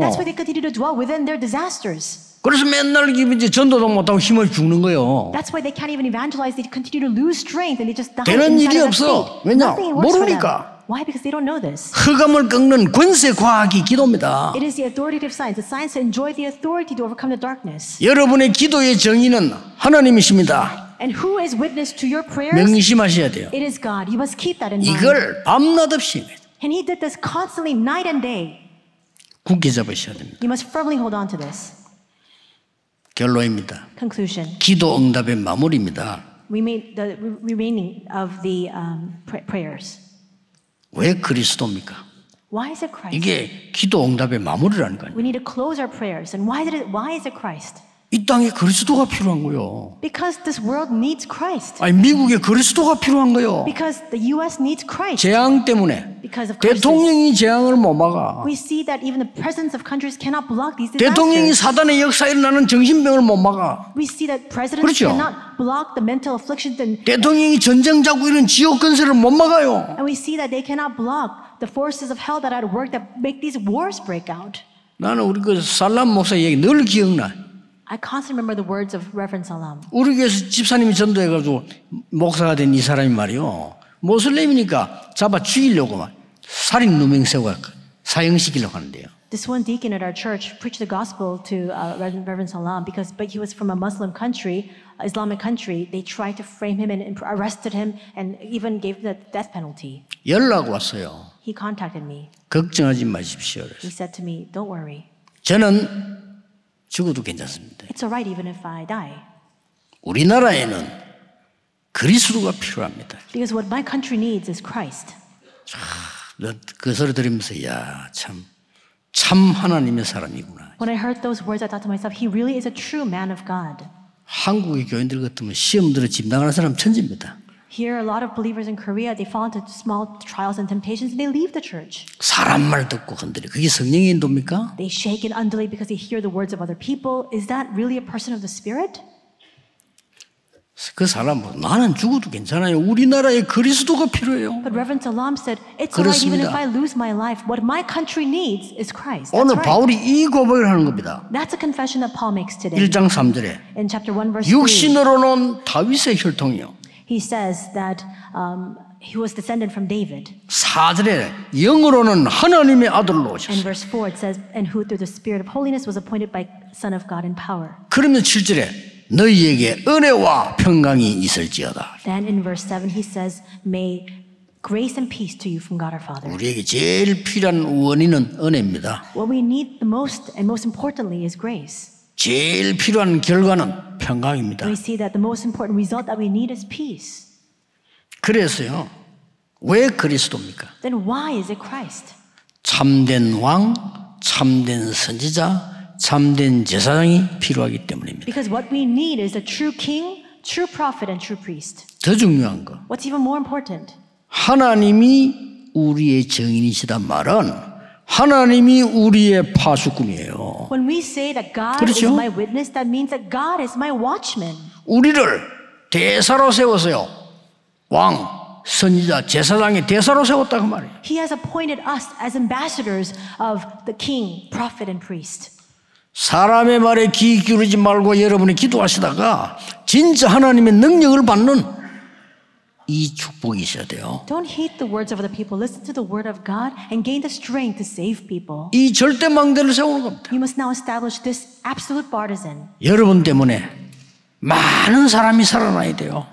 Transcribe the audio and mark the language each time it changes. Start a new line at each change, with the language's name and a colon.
English: That's why they continue to dwell within their disasters.
Korean: 그래서 맨날 이제 전도도 못하고 힘을 죽는 거예요.
English: That's why they can't even evangelize. They continue to lose strength and they just die
Korean: 되는
English: inside
Korean: 일이
English: of that
Korean: 없어.
English: state.
Korean: 왜냐?
English: Nothing works for them.
Korean: 모르니까.
English: Why? Because they don't know this.
Korean: 흑암을 꺾는 권세 과학이 기도입니다.
English: It is the authoritative science, the science to enjoy the authority to overcome the darkness.
Korean: 여러분의 기도의 정의는 하나님이십니다.
English: And who is witness to your prayers?
Korean: 명심하셔야 돼요.
English: It is God. You must keep that in mind.
Korean: 이걸 밤낮 없이
English: And He did this constantly, night and day.
Korean: 굳게 잡으셔야 됩니다.
English: You must firmly hold on to this.
Korean: 결론입니다.
English: Conclusion.
Korean: 기도 응답의 마무리입니다.
English: We made the remaining of the prayers.
Korean: 왜 그리스도입니까?
English: Why is it Christ?
Korean: 이게 기도 응답의 마무리라니까요.
English: We need to close our prayers. And why is it Christ?
Korean: 이 땅에 그리스도가 필요한 거요.
English: Because this world needs Christ.
Korean: 아니 미국에 그리스도가 필요한 거요.
English: Because the U.S. needs Christ.
Korean: 재앙 때문에
English: Because of crisis.
Korean: 대통령이 재앙을 못 막아.
English: We see that even the presidents of countries cannot block these
Korean: 대통령이
English: disasters.
Korean: 사단의 역사에 일어나는 정신병을 못 막아.
English: We see that presidents
Korean: 그렇죠.
English: cannot block the mental afflictions and
Korean: 대통령이 전쟁 자고 이런 지옥 건설을 못 막아요.
English: we see that they cannot block the forces of hell that are at work that make these wars break out.
Korean: 나는 우리 그 살람 목사 얘기 늘 기억나.
English: I constantly remember the words of Reverend Salam.
Korean: 우리 교회에서 집사님이 전도해가지고 목사가 된 이 사람이 말이요. 모슬렘이니까 잡아 죽이려고 막 살인 누명 세우고 사형시키려고 하는데요.
English: This one deacon at our church preached the gospel to Reverend Salam but he was from a Muslim country, Islamic country. They tried to frame him and arrested him and even gave the death penalty.
Korean: 연락 왔어요.
English: He contacted me.
Korean: 걱정하지 마십시오.
English: He said to me, "Don't worry.
Korean: 저는 죽어도 괜찮습니다.
English: It's all right even if I die."
Korean: 우리나라에는 그리스도가 필요합니다.
English: Because what my country needs is Christ.
Korean: 그 소리 들으면서 참 하나님의 사람이구나.
English: When I heard those words, I thought to myself, he really is a true man of God.
Korean: 한국의 교인들 같으면 시험 들어 집 나가는 사람 천지입니다.
English: Here, a lot of believers in Korea, they fall into small trials and temptations and they leave the church.
Korean: 사람 말 듣고 흔들려. 그게 성령의 인도입니까?
English: They shake and undulate because they hear the words of other people. Is that really a person of the Spirit?
Korean: 그 사람은 나는 죽어도 괜찮아요. 우리나라에 그리스도가 필요해요.
English: But Reverend Salam said, it's all right even if I lose my life. What my country needs is Christ. That's
Korean: 오늘
English: right.
Korean: 바울이 이 고백을 하는 겁니다.
English: That's a confession that Paul makes today.
Korean: 1장 3절에
English: In chapter 1, verse 3,
Korean: 육신으로는 다윗의 혈통이요.
English: he says that he was descended from David.
Korean: 4절에 영으로는 하나님의 아들로
English: In verse 4, it says, and who through the Spirit of holiness was appointed by Son of God in power.
Korean: 그러면 7절에 너희에게 은혜와 평강이 있을지어다.
English: Then in verse 7, he says, may grace and peace to you from God our Father.
Korean: 우리에게 제일 필요한 원인은 은혜입니다.
English: What we need the most and most importantly is grace.
Korean: 제일 필요한 결과는 평강입니다.
English: We see that the most important result that we need is peace.
Korean: 그래서요. 왜 그리스도입니까?
English: Then why is it Christ?
Korean: 참된 왕, 참된 선지자, 참된 제사장이 필요하기 때문입니다.
English: Because what we need is a true king, true prophet, and true priest.
Korean: 더 중요한 거.
English: What's even more important?
Korean: 하나님이 우리의 정인이시단 말은 하나님이 우리의 파수꾼이에요.
English: When we say that God
Korean: 그렇죠?
English: is my witness, that means that God is my watchman.
Korean: 우리를 대사로 세워서요. 왕, 선지자, 제사장의 대사로 세웠다 그 말이에요.
English: He has appointed us as ambassadors of the king, prophet, and priest.
Korean: 사람의 말에 귀 기울이지 말고 여러분이 기도하시다가 진짜 하나님의 능력을 받는 이 축복이 있어야 돼요.
English: Don't heed the words of other people. Listen to the word of God and gain the strength to save people.
Korean: 이 절대 망대를 세우는 겁니다.
English: You must now establish this absolute partisan.
Korean: 여러분 때문에 많은 사람이 살아나야 돼요.